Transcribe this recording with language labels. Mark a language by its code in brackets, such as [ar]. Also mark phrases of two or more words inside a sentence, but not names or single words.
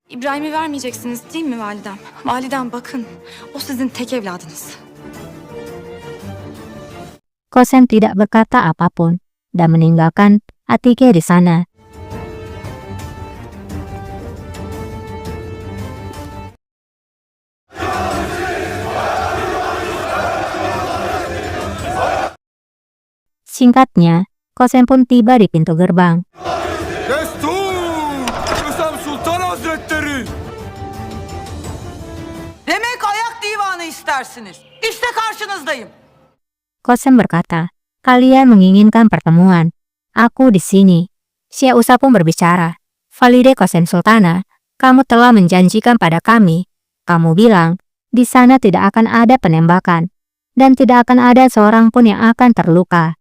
[tr] İbrahim'i vermeyeceksiniz değil mi validem? Validem bakın, o sizin tek evladınız. [id] Kosem tidak berkata apapun dan meninggalkan Atike di sana. Singkatnya, Kosem pun tiba di pintu gerbang. [tr] Destur! Kösem Sultan Hazretleri! Demek ayak divanı istersiniz. İşte karşınızdayım. [id] Kosem berkata, kalian menginginkan pertemuan. Aku di sini. Syekh Usa pun berbicara. Valide Kosem Sultana, kamu telah menjanjikan pada kami. Kamu bilang, di sana tidak akan ada penembakan. Dan tidak akan ada seorang pun yang akan terluka.